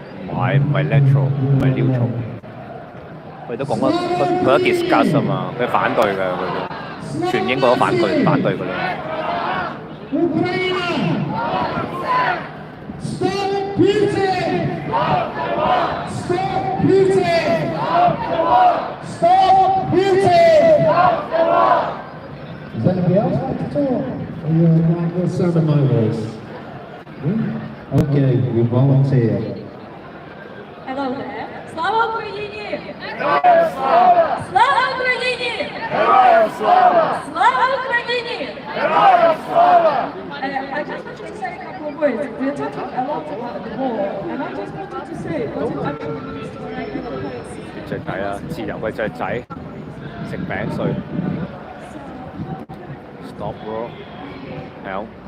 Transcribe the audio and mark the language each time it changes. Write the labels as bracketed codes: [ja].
[yue] 唔係 neutral， 唔係 neutral。佢都講咗，佢都 discuss 啊嘛，佢反對嘅，佢都全英國都反對佢啦。 [en] Ukraine! Stop Putin! Stop Putin! Stop Putin! Does anybody else want to talk? Or you're like the sound of my voice? Okay, we volunteer. Hello there. [uk] Слава Україні! Героям слава! Слава Україні! Героям слава! Слава Україні! Героям слава! [en] I just wanted to say a couple of words. We're talking a lot about the war, and I just wanted to say what it actually means to our place. [yue] 雀仔啊，自由嘅雀仔，食餅碎。 [en] Stop war. Help.